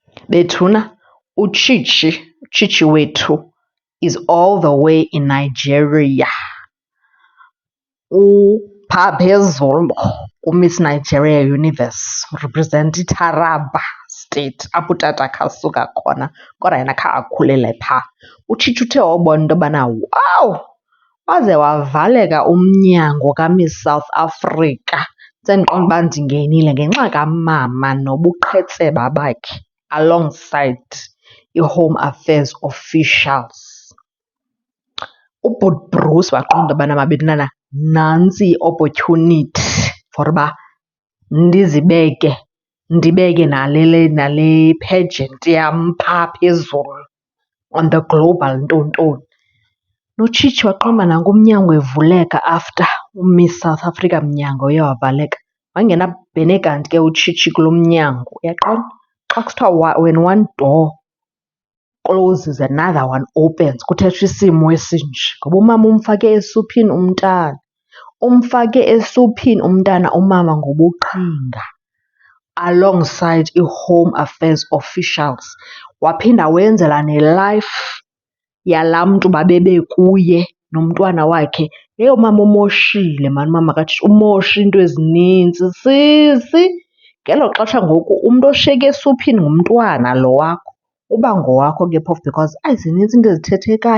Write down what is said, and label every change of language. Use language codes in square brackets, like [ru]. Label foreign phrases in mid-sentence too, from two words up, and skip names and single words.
[xh] Bethuna, uChichi wethu [en] is all the way in Nigeria. [xh] Uphaa phezulu uMiss Nigeria Universe, represent iTaraba State apho utata akhe asuka khona, kodwa yena akhe akhulele phaa. UChichi uthe wawubona into yobana wawu, waze wavaleka umnyango kaMiss South Africa. Sendiqonda uba ndingenile ngenxa kamama nobuqhetseba bakhe [en] alongside i-Home Affairs officials. [xh] UBut Bruce waqonda into yobana mabethunana, nantsi i- [en] opportunity for [xh] uba ndibeke nale pageant yam phaa phezulu [en] on the global [xh] ntontoni. NoChichi waqonda uba nanku umnyango evuleka after uMiss South Africa mnyango uye wavaleka. Wangena bhene kanti ke uChichi kulo mnyango, uyaqonda? Xa kusithiwa [en] when one door closes another one opens, [xh] kuthethwa isimo esinje. Ngoba umama umfake esuphini umntana, umama ngobuqhinga [en] alongside i-Home Affairs officials. [xh] Waphinda wenzela ne-life yalaa mntu babebe kuye nomntwana wakhe. Heyi, umama umoshile maan umama kaTshichi, umoshe iinto ezinintsi sisi. Ngelo xesha ngoku umntu oshiyeke esuphini ngumntwana lo wakho, uba ngowakho ke phofu because zinintsi iinto ezithethekayo.